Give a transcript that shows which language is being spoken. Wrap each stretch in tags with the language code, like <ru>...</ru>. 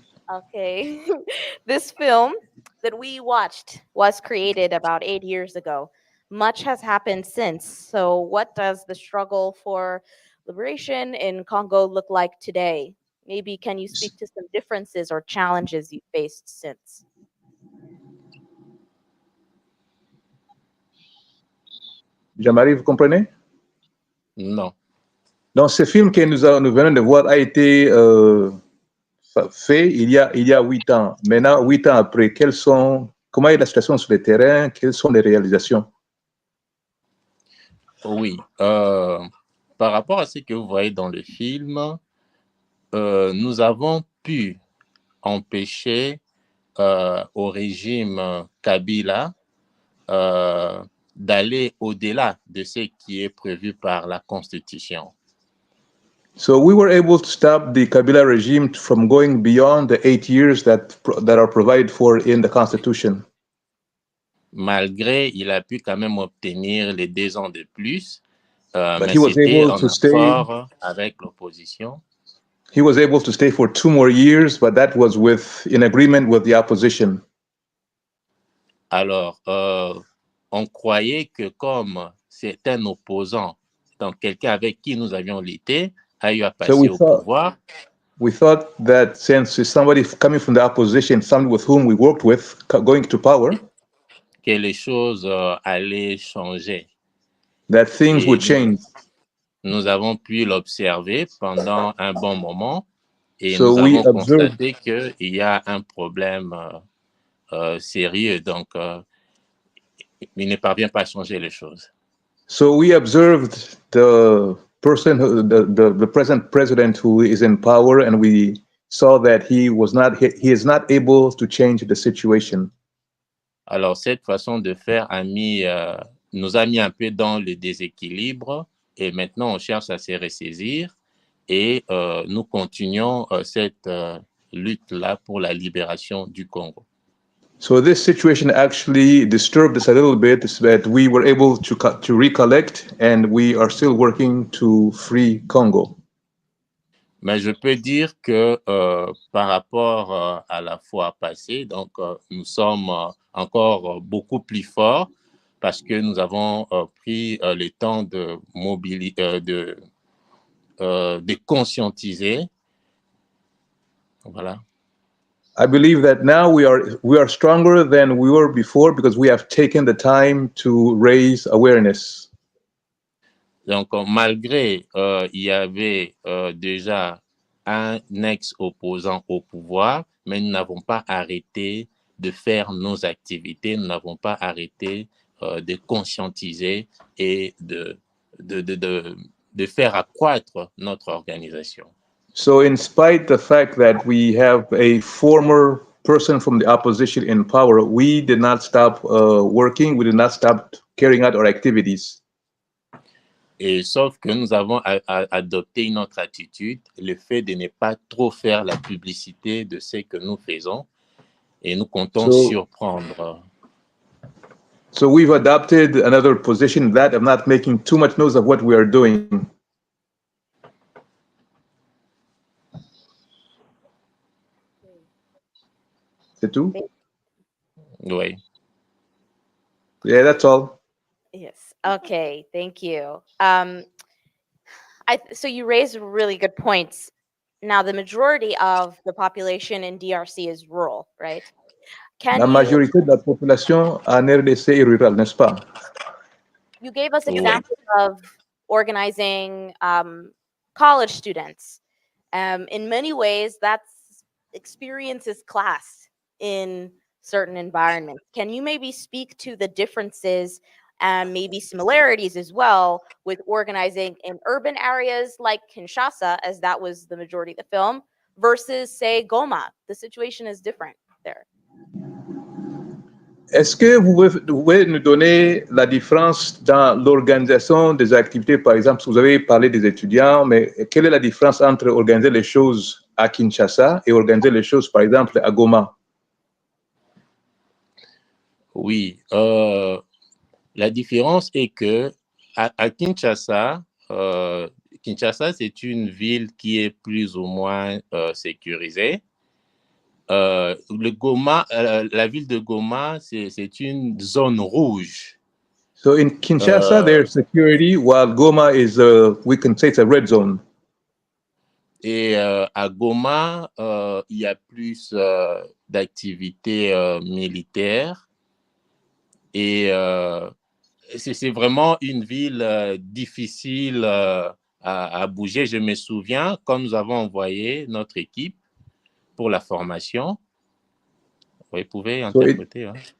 <en>Okay, this film that we watched was created about 8 years ago. Much has happened since. So what does the struggle for liberation in Congo look like today? Maybe can you speak to some differences or challenges you faced since?</en> <fr>Jean-Marie, vous comprenez? Non. Donc, ce film que nous venons de voir a été fait il y a 8 ans. Maintenant, 8 ans après, comment est la situation sur le terrain? Quelles sont les réalisations? Oui. Par rapport à ce que vous voyez dans le film, nous avons pu empêcher au régime Kabila d'aller au-delà de ce qui est prévu par la Constitution.</fr> <en>So we were able to stop the Kabila regime from going beyond the 8 years that are provided for in the Constitution.</en> <fr>Malgré, il a pu quand même obtenir les 2 ans de plus,</fr> <en>But</en> <fr>mais</fr> <en>he was</en> <fr>c'était</fr> <en>able</en> <fr>un</fr> <en>to stay.</en> <fr>accord avec l'opposition.</fr> <en>He was able to stay for 2 more years, but that was in agreement with the opposition.</en> <fr>Alors, on croyait que comme c'est un opposant, donc quelqu'un avec qui nous avions lutté, a eu à passer au pouvoir.</fr> <en>We thought that since somebody coming from the opposition, somebody with whom we worked with, going to power,</en> <fr>que les choses allaient changer.</fr> <en>That things would change.</en> <fr>Nous avons pu l'observer pendant un bon moment et nous avons constaté qu'il y a un problème sérieux. Donc, il ne parvient pas à changer les choses.</fr> <en>So we observed the person, the present president who is in power, and we saw that he is not able to change the situation.</en> <fr>Alors, cette façon de faire nous a mis un peu dans le déséquilibre et maintenant on cherche à se ressaisir et nous continuons cette lutte-là pour la libération du Congo.</fr> <en>So this situation actually disturbed us a little bit, but we were able to recollect, and we are still working to free Congo.</en> <fr>Mais je peux dire que par rapport à la fois passée, donc nous sommes encore beaucoup plus forts parce que nous avons pris le temps de de conscientiser. Voilà.</fr> <en>I believe that now we are stronger than we were before because we have taken the time to raise awareness.</en> <fr>Donc, malgré il y avait déjà un ex-opposant au pouvoir, mais nous n'avons pas arrêté de faire nos activités, nous n'avons pas arrêté de conscientiser et de faire accroître notre organisation.</fr> <en>So in spite of the fact that we have a former person from the opposition in power, we did not stop working, we did not stop carrying out our activities.</en> <fr>Et sauf que nous avons adopté une autre attitude, le fait de ne pas trop faire la publicité de ce que nous faisons et nous comptons surprendre.</fr> <en>So we've adopted another position, that of not making too much noise of what we are doing.</en> <fr>C'est tout? Oui.</fr> <en>Yeah, that's all. Yes. Okay. Thank you. So you raised really good points. Now, the majority of the population in DRC is rural, right?</en> <fr>La majorité de la population en RDC est rurale, n'est-ce pas?</fr> <en>You gave us examples of organizing college students. In many ways, that's experiences class in certain environments. Can you maybe speak to the differences and maybe similarities as well with organizing in urban areas like Kinshasa, as that was the majority of the film, versus, say, Goma? The situation is different there.</en> <fr>Est-ce que vous pouvez nous donner la différence dans l'organisation des activités? Par exemple, vous avez parlé des étudiants, mais quelle est la différence entre organiser les choses à Kinshasa et organiser les choses, par exemple, à Goma? Oui, la différence est que à Kinshasa, Kinshasa, c'est une ville qui est plus ou moins sécurisée. Le Goma, la ville de Goma, c'est une zone rouge.</fr> <en>So in Kinshasa, there's security, while Goma is, we can say it's a red zone.</en> <fr>Et à Goma, il y a plus d'activités militaires. Et c'est vraiment une ville difficile à bouger. Je me souviens, quand nous avons envoyé notre équipe pour la formation, vous pouvez interpréter.</fr>